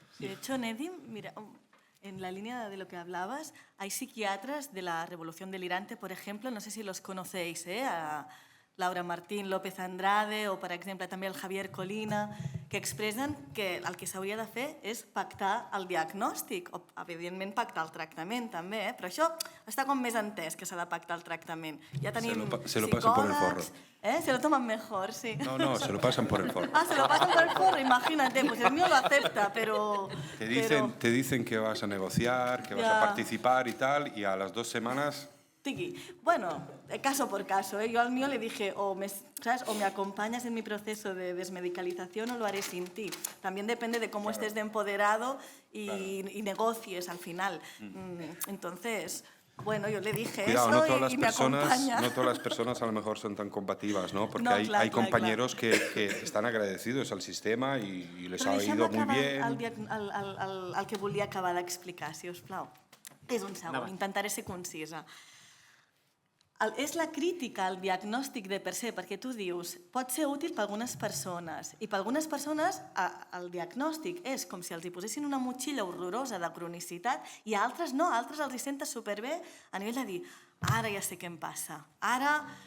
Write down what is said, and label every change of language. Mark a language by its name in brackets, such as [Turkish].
[Spanish] De hecho, Nedim, mira, en la línea de lo que hablabas, hay psiquiatras de la Revolución Delirante, por ejemplo, no sé si los conocéis, [Catalan] Laura Martín, López Andrade o, per exemple, també el Javier Colina, que expressen que el que s'hauria de fer és pactar el diagnòstic, o, evidentment, pactar el tractament, també, però això està com més entès que s'ha de pactar el tractament. Ja tenim [Spanish] se lo pasan por el forro. Se lo toman mejor, sí. No, se lo pasan por el forro. Ah, se lo pasan por el forro, imagínate, pues el mío lo acepta, pero... Te dicen que vas a negociar, que vas a participar y tal, y a las 2 semanas... Bueno, caso por caso. Yo al mío le dije, o me acompañas en mi proceso de desmedicalización o lo haré sin ti. También depende de cómo estés de empoderado y negocies al final. Entonces, bueno, yo le dije Cuidado, eso y me acompaña. No todas las personas a lo mejor son tan combativas, ¿no? Porque No, hay compañeros que están agradecidos al sistema y les ha ido muy bien. [Catalan] El que volia acabar d'explicar, si us plau. És un segon, intentaré ser concisa. És la crítica al diagnòstic de per se, perquè tu dius, pot ser útil per algunes persones, i per algunes persones el diagnòstic és com si els hi posessin una motxilla horrorosa de cronicitat i a altres no, a altres els hi senta superbé a nivell de dir, ara ja sé què em passa, ara